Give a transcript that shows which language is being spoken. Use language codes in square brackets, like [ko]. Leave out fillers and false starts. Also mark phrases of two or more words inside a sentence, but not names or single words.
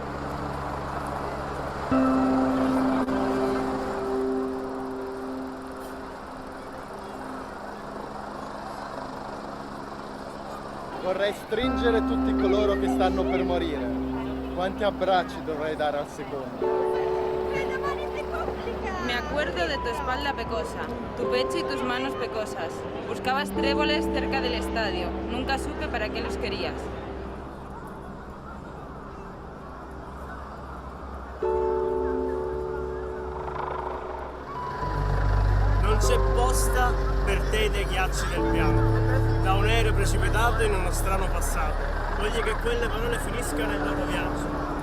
[it] Vorrei stringere tutti coloro che stanno per morire. Quanti abbracci dovrei dare al secondo? [es] Me acuerdo de tu espalda pecosa, tu pecho y tus manos pecosas. Buscabas tréboles cerca del estadio. Nunca supe para qué los querías. [it] Non c'è posta per te dei ghiacci del piano, da un aereo precipitato in uno strano passato. Voglio che quelle parole finiscano il loro viaggio.